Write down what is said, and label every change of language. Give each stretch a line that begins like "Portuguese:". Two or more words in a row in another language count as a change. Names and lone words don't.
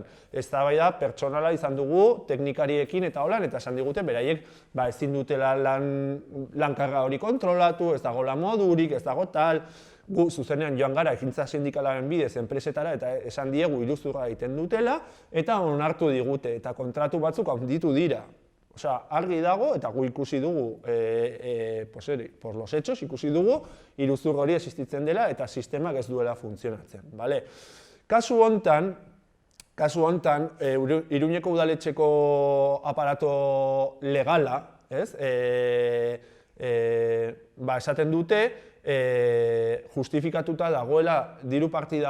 Basque: Eztabaida pertsonala izan dugu teknikariekin eta holan, eta esan digute beraiek ezin dutela lankarga hori kontrolatu, ez dago modurik, ez dago tal. Gu zuzenean joan gara ekintza sindikalaren bidez enpresetara eta esan diegu iruzurra egiten dutela eta onartu digute eta kontratu batzuk handitu dira. Argi dago eta gu ikusi dugu,
Spanish: por los hechos,
Basque: ikusi dugu iruzur hori existitzen dela eta sistemak ez duela funtzionatzen. Kasu hontan, Iruñeko udaletxeko aparato legala, esaten dute, justifikatuta dagoela diru partida